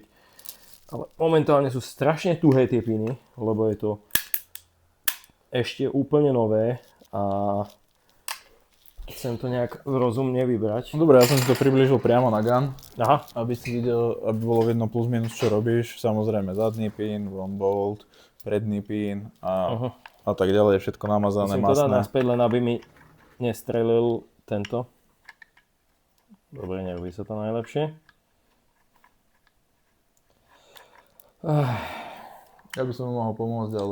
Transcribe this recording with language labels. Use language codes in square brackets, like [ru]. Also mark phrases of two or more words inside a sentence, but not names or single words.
[sk] Ale momentálne sú strašne tuhé tie piny, lebo je to ešte úplne nové a chcem to nejak rozumne vybrať. Dobre, ja som si to priblížil priamo na gun, Aha. aby si videl, aby bolo vidno plus minus, čo robíš. Samozrejme zadný pin, [en] one bolt, [sk] predný pin a tak ďalej, všetko namazané, masné. Musím to dať naspäť, len aby mi nestrelil tento. Dobre, nerobí sa to najlepšie. Ja by som mu mohol pomôcť, ale...